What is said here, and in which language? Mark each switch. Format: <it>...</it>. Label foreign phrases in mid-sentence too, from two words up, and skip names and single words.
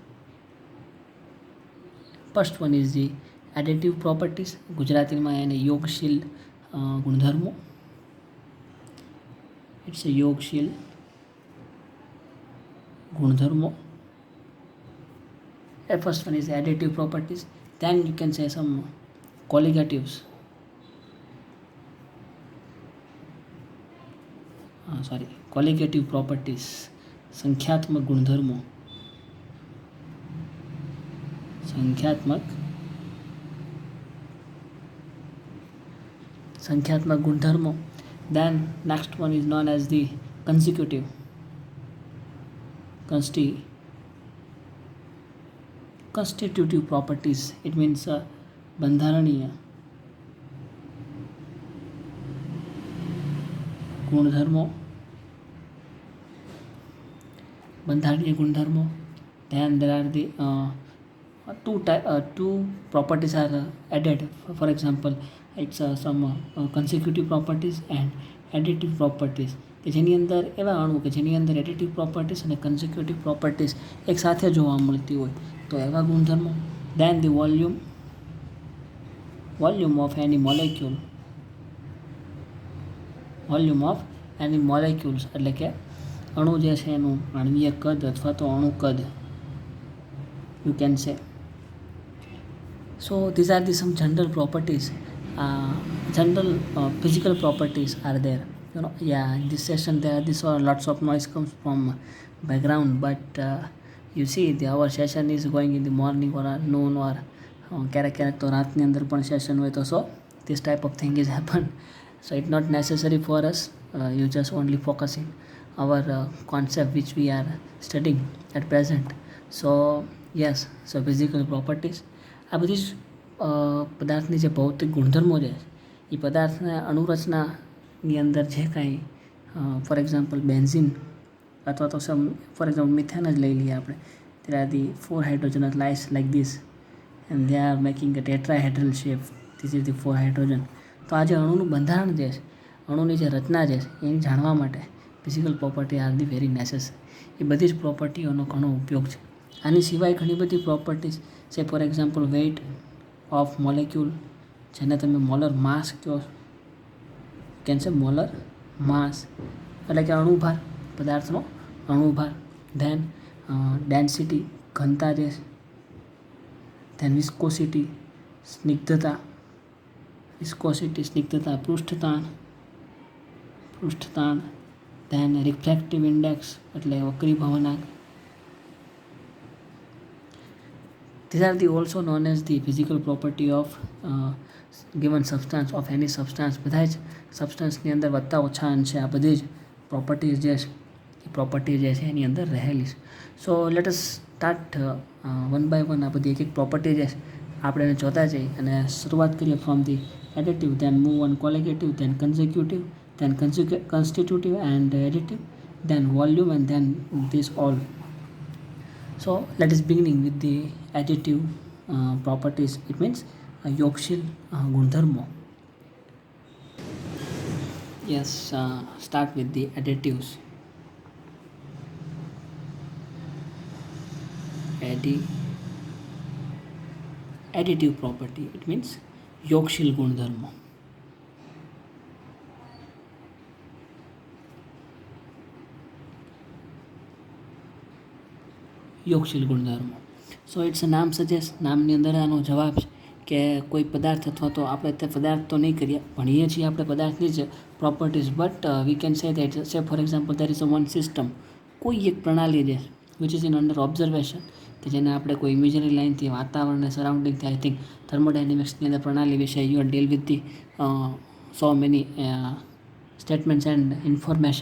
<en>First one is the additive properties,</en> <gu>ગુજરાતીમાં એને યોગશીલ ગુણધર્મો.</gu> <en>It's a</en> <gu>યોગશીલ ગુણધર્મો.</gu> <en>First one is additive properties. Then you can say some colligatives. Colligative properties.</en> <hi>संख्यात्मक गुणधर्मों. संख्यात्मक गुणधर्मों.</hi> <en>Then next one is known as the constitutive properties. It means</en> <gu>બંધારણીય ગુણધર્મો.</gu> <en>Then there are the two properties are added. For example, it's some consecutive properties and additive properties.</en> <gu>કે જેની અંદર એવા અણુ કે જેની અંદર</gu> <en>additive properties</en> <gu>અને</gu> <en>consecutive properties</en> <gu>એક સાથે જોવા મળતી હોય તો એવા ગુણધર્મો.</gu> <en>Then the volume of any molecules</en> <gu>એટલે કે અણુ જે છે એનું આણ્વીય કદ અથવા તો અણુ કદ,</gu> <en>you can say. So these are the some general properties, general physical properties are there. In this session there are this lots of noise comes from background, but you see our session is going in the morning or noon or</en> <gu>ક્યારેક તો રાતની અંદર પણ સેશન હોય તો</gu> <en>so this type of thing is happen. So it's not necessary for us. You just only focusing our concept which we are studying at present. So yes, so physical properties</en> <gu>આ બધી જ પદાર્થની જે ભૌતિક ગુણધર્મો છે એ પદાર્થના અણુરચનાની અંદર જે કાંઈ</gu> <en>for example</en> <gu>બેન્ઝિન અથવા તો</gu> <en>some for example</en> <gu>મિથેન જ લઈ લઈએ આપણે.</gu> <en>there are the 4 hydrogen lies like this and they are making a tetrahedral shape. this is the 4 hydrogen.</en> <gu>તો આ જે અણુનું બંધારણ જે છે, અણુની જે રચના જે છે એને જાણવા માટે</gu> <en>physical property are the very necessary.</en> <gu>એ બધી જ પ્રોપર્ટીઓનો ઘણો ઉપયોગ છે. આની સિવાય ઘણી બધી પ્રોપર્ટીઝ છે.</gu> <en>for example weight of molecule,</en> <gu>જેને તમે</gu> <en>molar mass</en> <gu>કહો, કેન છે</gu> <en>molar mass</en> <gu>એટલે કે અણુભાર, પદાર્થનો અણુભાર.</gu> <en>then density</en> <gu>ઘનતા જે છે.</gu> <en>then viscosity</en> <gu>સ્નિગ્ધતા, પૃષ્ઠતાણ.</gu> <en>then refractive index</en> <gu>એટલે વક્રીભવનાંક.</gu> <en>These are the also known as the physical property of given substance of any substance.</en> <gu>બધા જ સબસ્ટન્સની અંદર વધતા ઓછા અંશે આ બધી જ પ્રોપર્ટીઝ જે છે એ પ્રોપર્ટી જે છે એની અંદર રહેલી છે.</gu> <en>So let us start one by one</en> <gu>આ બધી એક એક પ્રોપર્ટી જે છે આપણે એને જોતા જઈએ અને શરૂઆત કરીએ</gu> <en>from the additive, then move on colligative, then consecutive, then constitutive and additive, then volume and then this all. So let us beginning with the additive properties. It means</en> <gu>યોગશીલ ગુણધર્મો.</gu> <en>Yes, start with the additives. Additive property, it means</en> <gu>યોગશીલ ગુણધર્મો. યોગશીલ ગુણધર્મો.</gu> <en>So it's a</en> <gu>નામ સજેસ્ટ, નામની અંદર આનો જવાબ છે કે કોઈ પદાર્થ અથવા તો આપણે તે પદાર્થ તો નહીં કરીએ, ભણીએ છીએ આપણે પદાર્થની જ પ્રોપર્ટીઝ,</gu> <en>But we can say that say for example there is a one system,</en> <gu>કોઈ એક પ્રણાલી છે</gu> <en>which is in under observation,</en> <gu>કે જેને આપણે કોઈ ઇમેજરી લાઇનથી વાતાવરણને સરાઉન્ડિંગથી</gu> <en>I think</en> <gu>થર્મોડાયનેમિક્સની અંદર પ્રણાલી વિશે</gu> <en>you are deal with the so many statements and information.</en>